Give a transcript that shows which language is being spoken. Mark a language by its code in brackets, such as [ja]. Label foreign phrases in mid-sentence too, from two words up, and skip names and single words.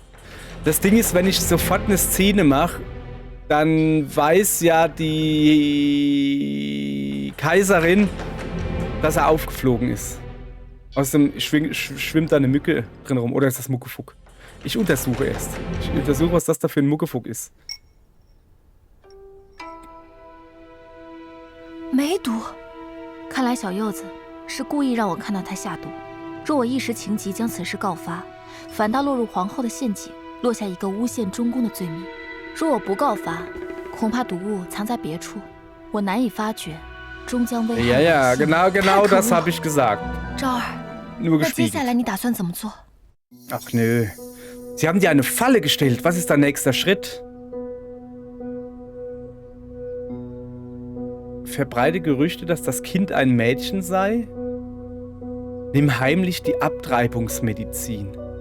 [de] Das Ding ist, wenn ich sofort eine Szene mache, dann weiß ja die Kaiserin, dass er aufgeflogen ist. Außerdem schwimmt da eine Mücke drin rum. Oder ist das Muckefuck? Ich untersuche erst. Ich untersuche, was das da für ein Muckefuck ist. [zh] 梅毒，看来小柚子是故意让我看到他下毒。若我一时情急将此事告发，反倒落入皇后的陷阱，落下一个诬陷中宫的罪名。若我不告发，恐怕毒物藏在别处，我难以发觉，终将危害。 [de] Ja, ja, genau das habe ich gesagt. [zh] 昭儿， [de] Nur [zh] 那接 [de] gespiegelt. [zh] 下来你打算怎么做？ [de] Ach nö. Sie haben dir eine Falle gestellt. Was ist dein nächster Schritt? Verbreite Gerüchte, dass das Kind ein Mädchen sei. Nimm heimlich die Abtreibungsmedizin.